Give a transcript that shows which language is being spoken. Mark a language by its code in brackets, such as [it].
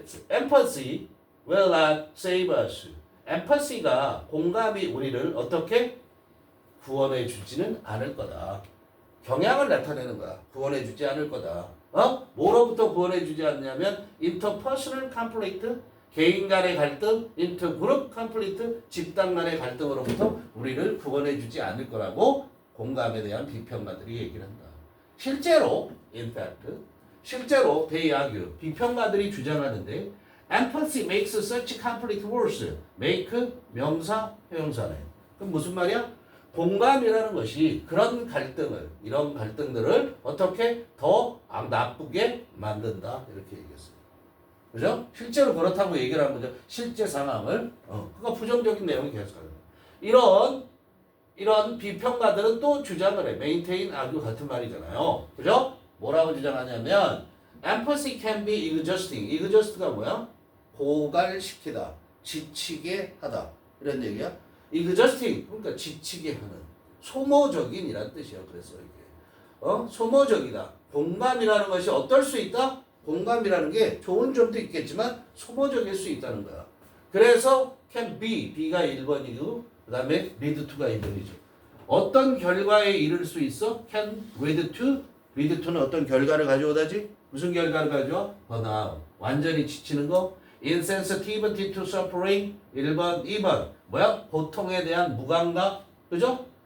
[en] Empathy will not save us. [ko] empathy가 공감이 우리를 어떻게 구원해 주지는 않을 거다. 경향을 나타내는 거야. 구원해 주지 않을 거다. 뭐로부터 구원해 주지 않냐면 [en] interpersonal conflict, [ko] 개인 간의 갈등, [en] intergroup conflict, [ko] 집단 간의 갈등으로부터 우리를 구원해 주지 않을 거라고 공감에 대한 비평가들이 얘기를 한다. 실제로 [en] in fact [ko] 실제로 [en] they argue [ko] 비평가들이 주장하는데 [en] empathy makes such conflict worse. [ko] make 명사 형용사네. 그럼 무슨 말이야? 공감이라는 것이 그런 갈등을 이런 갈등들을 어떻게 더 나쁘게 만든다 이렇게 얘기했어요. 그죠? 실제로 그렇다고 얘기를 한 거죠. 실제 상황을 그러니까 부정적인 내용이 계속하는 거예요. 이런 비평가들은 또 주장을 해. [en] maintain, argue [ko] 같은 말이잖아요. 그죠? 뭐라고 주장하냐면 [en] empathy can be exhausting. [ko] exhaust가 뭐야? 고갈시키다, 지치게 하다 이런 얘기야. exhausting 그러니까 지치게 하는 소모적인이란 뜻이야. 그래서 이게 소모적이다. 공감이라는 것이 어떨 수 있다? 공감이라는 게 좋은 점도 있겠지만 소모적일 수 있다는 거야. 그래서 [en] can be, [ko] B가 1번이고 그 다음에 [en] lead to [ko] 가 2번이죠. 어떤 결과에 이를 수 있어? [en] can lead to, lead to [ko] 는 어떤 결과를 가져오다지? 무슨 결과를 가져와? [en] burnout, [ko] 완전히 지치는 거. [en] insensitivity to suffering [ko] 1번, 2번 뭐야? 고통에 대한 무감각, 그죠?